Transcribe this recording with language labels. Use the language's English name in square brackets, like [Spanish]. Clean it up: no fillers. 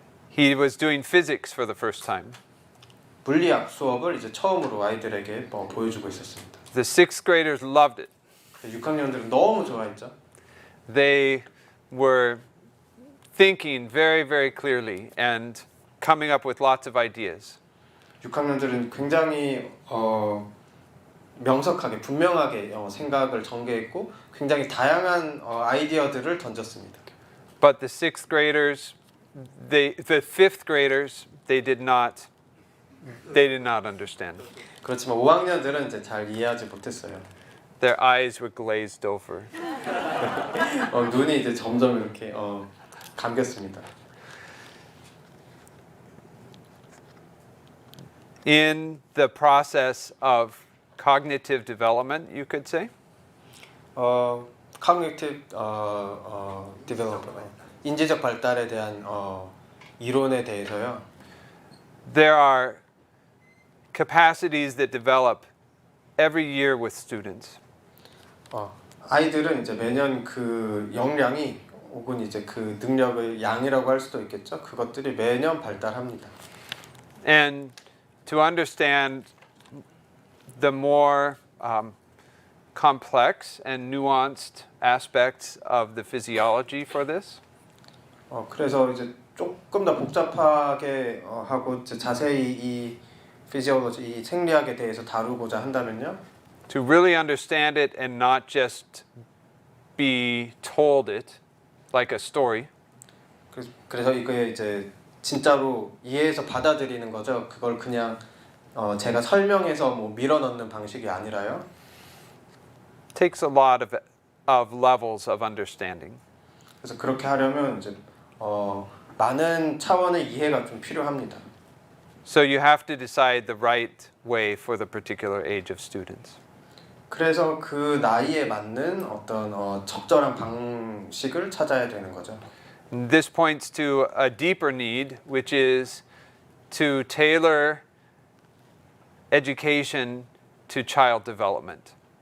[English] He was doing physics for the first time. [Korean] 물리학 수업을 이제 처음으로 아이들에게 보여주고 있었습니다. [English] The 6th graders loved it. [Korean] 6학년들은 너무 좋아했죠. [English] They were thinking very, very clearly and coming up with lots of ideas. [Korean] 6학년들은 굉장히 명석하게, 분명하게 생각을 전개했고 굉장히 다양한 아이디어들을 던졌습니다. [English] But the 6th graders, the 5th graders, they did not understand. [Korean] 그렇지만 5학년들은 이제 잘 이해하지 못했어요. [English] Their eyes were glazed over. [Korean] 눈이 이제 점점 이렇게 감겼습니다. [English] In the process of cognitive development, you could say? Cognitive development, [Korean] 인지적 발달에 대한 이론에 대해서요. [English] There are capacities that develop every year with students. [Korean] 아이들은 이제 매년 그 역량이 혹은 이제 그 능력의 양이라고 할 수도 있겠죠. 그것들이 매년 발달합니다. [English] And to understand the more complex and nuanced aspects of the physiology for this, [Korean] 그래서 이제 조금 더 복잡하게 하고 이제 자세히 이 피지올로지, 이 생리학에 대해서 다루고자 한다면요. [English] To really understand it and not just be told it like a story. [Korean] 그래서 이게 이제 진짜로 이해해서 받아들이는 거죠. 그걸 그냥 제가 설명해서 뭐 밀어넣는 방식이 아니라요. [English] Takes a lot of levels of understanding. [Korean] 그래서 그렇게 하려면 이제 많은 차원의 이해가 좀 필요합니다. [English] So you have to decide the right way for the particular age of students. [Korean] 그래서 그 나이에 맞는 어떤 적절한 방식을 찾아야 되는 거죠. [English] This points to a deeper need, which is to tailor education to child development.